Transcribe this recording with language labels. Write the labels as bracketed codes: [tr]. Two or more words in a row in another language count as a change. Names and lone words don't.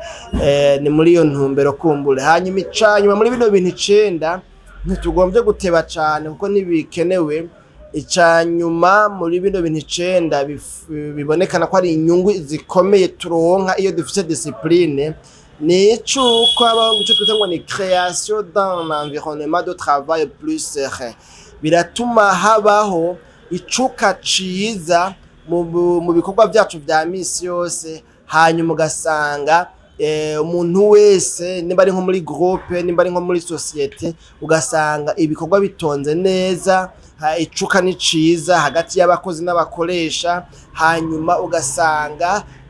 [rn] Ni muri iyo ntumbero kumbure. Hanyuma icanyuma muri bino bintu 9 ntitugombye guteba cane, kuko nibikenewe. Icanyuma muri bino bintu 9 bibonekana ko ari inyungu zikomeye turonka iyo dufite discipline, ni icuko abaho gice twita ngo ni [fr] création d'un environnement de travail plus serein. [rn] Biratuma habaho icuka ciza mu bikorwa byacu vya misi yose, hanyuma ugasanga umuntu wese nimba ari nko muri groupe, nimba ari nko muri societe, ugasanga ibikorwa bitonze neza, icuka ni ciza hagati y'abakozi n'abakoresha, hanyuma ugasanga